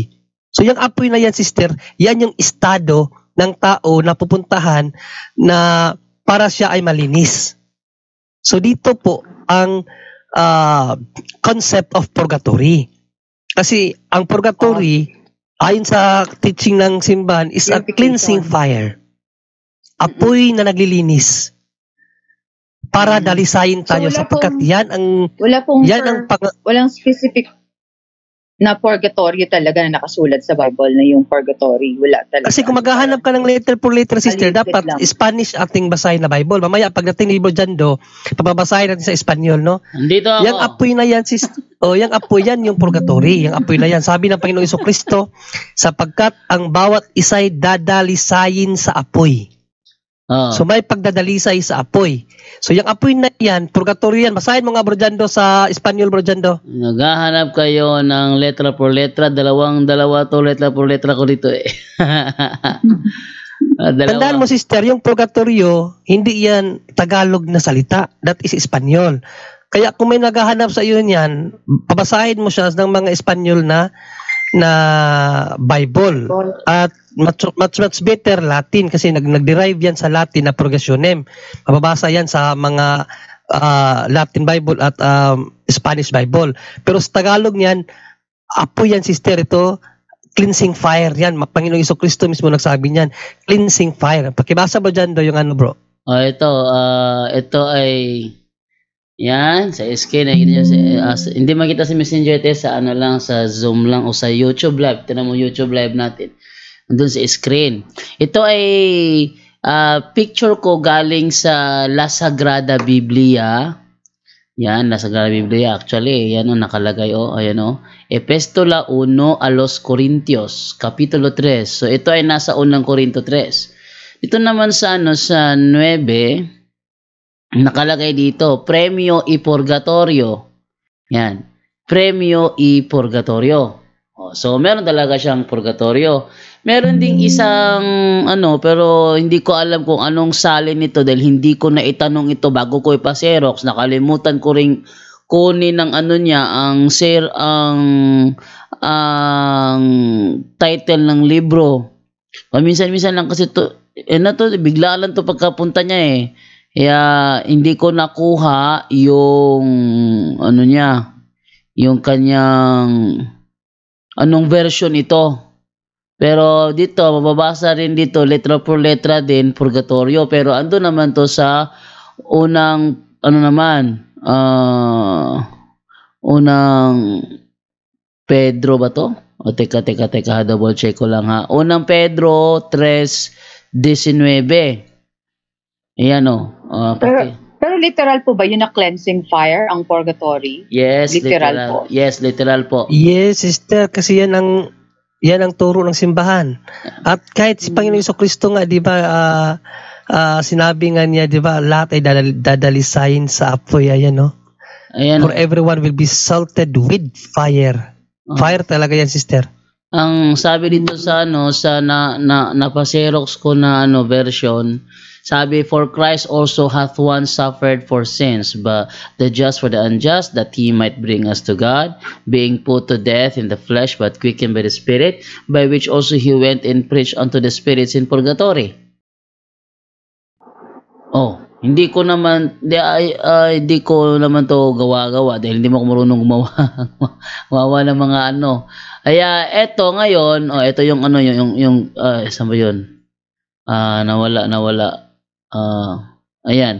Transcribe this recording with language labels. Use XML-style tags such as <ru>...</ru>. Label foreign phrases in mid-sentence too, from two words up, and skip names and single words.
<tl>So yung apoy na yan, sister, yan yung estado ng tao na pupuntahan na para siya ay malinis. So dito po, ang</tl> <en>concept of purgatory.</en> <tl>Kasi ang purgatory, ayon sa teaching ng simbahan,</tl> <en>is a cleansing fire.</en> <tl>Apoy na naglilinis. Para dalisayin tayo sapagkat yan ang walang specific na purgatory talaga na nakasulat sa Bible na yung purgatory. Wala talaga. Kasi kung maghahanap ka ng</tl> <en>letter for letter,</en> <tl>sister, dapat lang. Spanish ating basahin na Bible. Mamaya, pagdating ni Libro Jando, pababasahin natin sa Espanyol, no? Dito ako. Yang apoy na yan, yang apoy yan, yung purgatory. Yang apoy na yan. Sabi ng Panginoong Jesucristo, sapagkat ang bawat isa'y dadalisayin sa apoy. So may pagdadalisay sa apoy. So yung apoy na yan, purgatory yan. Basahin mo nga, Bro Jando, sa Espanyol, Bro Jando. Naghahanap kayo ng</tl> <es>letra por letra.</es> <tl>Dalawa to</tl> <es>letra por letra</es> <tl>ko dito eh. Tandaan mo, sister, yung purgatorio, hindi yan Tagalog na salita.</tl> <en>That is Espanyol.</en> <tl>Kaya kung may naghahanap sa iyo niyan, pabasahin mo siya ng mga Espanyol na Bible. At</tl> <en>much better Latin</en> <tl>kasi nag-derive yan sa Latin na purgationem. Mababasa yan sa mga Latin Bible at Spanish Bible. Pero sa Tagalog niyan, apoy yan, sister, ito</tl> <en>cleansing fire</en> <tl>yan. Panginoong Jesucristo mismo nagsabi niyan,</tl> <en>cleansing fire.</en> <tl>Pakibasa mo dyan yung ano, bro. Ito ay yan, sa SK hindi makita sa Messenger test, sa ano lang, sa Zoom lang o sa YouTube live. Tignan mo YouTube live natin. Doon sa screen. Ito ay picture ko galing sa La Sagrada Biblia. Yan, La Sagrada Biblia. Actually, yan o, nakalagay o. Ayan o.</tl> <es>Epistola 1 a los Corintios,</es> <tl>Kapitulo 3. So, ito ay nasa unang Corinto 3. Ito naman sa sa 9, nakalagay dito,</tl> <es>Premio y Purgatorio. Yan. Premio y Purgatorio.</es> <tl>So, meron talaga siyang purgatorio. Meron ding isang, pero hindi ko alam kung anong salin nito dahil hindi ko na itanong ito bago ko ipa-Xerox. Nakalimutan ko ring kunin ng ang title ng libro. Paminsan-minsan lang kasi to, bigla lang to pagkapunta niya eh. Kaya hindi ko nakuha yung yung kanyang anong version ito. Pero dito mababasa rin dito</tl> <es>letra por letra</es> <tl>din purgatorio, pero ando naman to sa unang unang Pedro ba to? O teka,</tl> <en>double check</en> <tl>ko lang ha. Unang Pedro 3:19. Ayan o. Pero literal po ba yun na</tl> <en>cleansing fire</en> <tl>ang purgatory? Yes, literal po. Yes, literal po. Yes, sister, kasi yan ang turo ng simbahan. At kahit si Panginoong Jesucristo nga, di ba, sinabi nga niya, di ba, lahat ay dadalisayin sa apoy, ayan, no? Ayan.</tl> <en>For everyone will be salted with fire.</en> <tl>Fire talaga yan, sister. Ang sabi dito sa napaserox ko na version, sabi,</tl> <en>for Christ also hath once suffered for sins, but the just for the unjust, that he might bring us to God, being put to death in the flesh, but quickened by the Spirit, by which also he went and preached unto the spirits in purgatory.</en> <tl>Hindi ko naman to gawa-gawa dahil hindi mo ko marunong gumawa ng mga Kaya eto ngayon, eto yung saan ba yun? Nawala. Ayan.</tl>